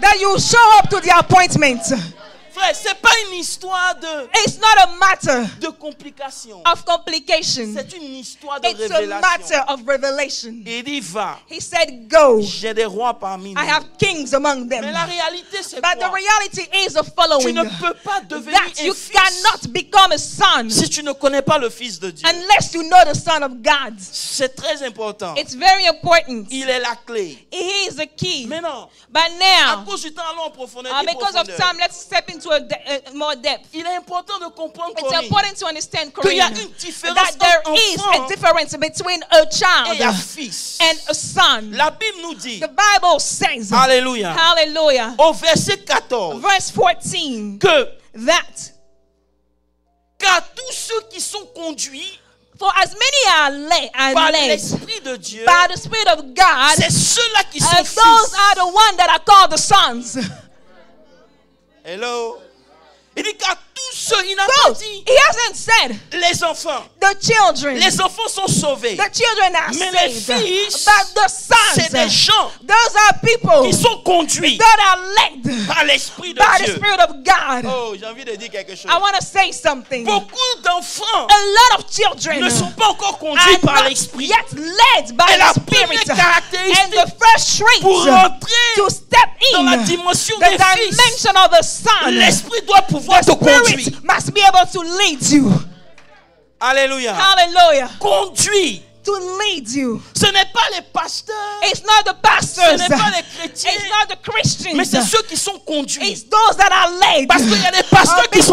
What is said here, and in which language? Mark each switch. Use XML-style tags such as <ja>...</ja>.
<en>that you show up to the appointment.</en> <fr>Frère, c'est pas une histoire</fr> <en>It's not a matter</en> <fr>de complications.</fr> <en>of complication.</en> <fr>C'est une histoire de</fr> <en>It's a</en> <fr>révélation.</fr> <en>matter of revelation.</en> <fr>Il dit va.</fr> <en>He said, go.</en> <fr>J'ai des rois parmi nous.</fr> <en>I have kings among them.</en> <fr>Mais la réalité c'est</fr> <en>But the</en> <fr>quoi?</fr> <en>reality is the</en> <fr>Tu</fr> <en>following.</en> <fr>ne peux pas devenir</fr> <en>That</en> <fr>un</fr> <en>you</en> <fr>fils</fr> <en>cannot become a son</en> <fr>si tu ne connais pas le Fils de Dieu.</fr> <en>unless you know the Son of God.</en> <fr>C'est très important.</fr> <en>It's very important.</en> <fr>Il est la clé.</fr> <en>He is the key.</en> <fr>Maintenant,</fr> <en>But</en> <fr>à</fr> <en>now,</en> <fr>cause du temps, allons en profondeur.</fr> <en>because of time, let's step into a more depth.</en> <fr>Il est important de comprendre</fr> <en>It's</en> <fr>Corinne,</fr> <en>important to understand,</en> <fr>qu'il y a</fr> <en>Corinne,</en> <fr>une différence</fr> <en>that there</en> <fr>entre</fr> <en>is</en> <fr>enfant</fr> <en>a difference between a</en> <fr>et</fr> <en>child</en> <fr>un fils.</fr> <en>and a son.</en> <fr>La Bible nous dit,</fr> <en>The Bible says,</en> <fr>Alléluia,</fr> <en>hallelujah,</en> <fr>au verset 14,</fr> <en>verse 14,</en> <fr>que</fr> <en>that</en> <fr>car tous ceux qui sont conduits</fr> <en>for as many are</en> <fr>par</fr> <en>led</en> <fr>l'Esprit de Dieu,</fr> <en>by the Spirit of God,</en> <fr>c'est ceux-là qui sont</fr> <en>those</en> <fr>fils.</fr> <en>are the ones that are called the sons. Hello.</en> <fr>Il dit car tous ceux, il n'a pas</fr> <en>So,</en> <fr>dit</fr> <en>he hasn't said</en> <fr>les enfants.</fr> <en>the children.</en> <fr>Les enfants sont sauvés.</fr> <en>The children are</en> <fr>Mais les</fr> <en>saved.</en> <fr>fils,</fr> <en>But the</en> <fr>c'est des</fr> <en>sons,</en> <fr>gens</fr> <en>those are people</en> <fr>qui sont conduits</fr> <en>that are led</en> <fr>par l'Esprit de</fr> <en>by the</en> <fr>Dieu.</fr> <en>Spirit of God.</en> <fr>Oh, j'ai envie de dire quelque chose.</fr> <en>I want to say something.</en> <fr>Beaucoup d'enfants</fr> <en>A lot of children</en> <fr>ne sont pas encore</fr> <en>are</en> <fr>conduits par</fr> <en>not</en> <fr>l'Esprit.</fr> <en>yet led by</en> <fr>Et la</fr> <en>the Spirit.</en> <fr>première caractéristique</fr> <en>And the first trait</en> <fr>pour rentrer</fr> <en>to step</en> <fr>dans la</fr> <en>in</en> <fr>dimension</fr> <en>the</en> <fr>des fils,</fr> <en>dimension of the Son,</en> <fr>l'Esprit doit pouvoir</fr> <en>the</en> <fr>te conduire.</fr> <en>Spirit must be able to lead you.</en> <fr>Alléluia.</fr> <en>Hallelujah.</en> <fr>Conduit.</fr> <en>To lead you.</en> <fr>Ce n'est pas les pasteurs.</fr> <en>It's not the</en> <fr>Ce</fr> <en>pastors.</en> <fr>n'est pas les chrétiens</fr> <en>It's not are the Christians.</en> <fr>Mais c'est ceux qui sont conduits.</fr> <en>It's those that are led.</en> <fr>Parce qu'il y a des pasteurs qui ne sont</fr>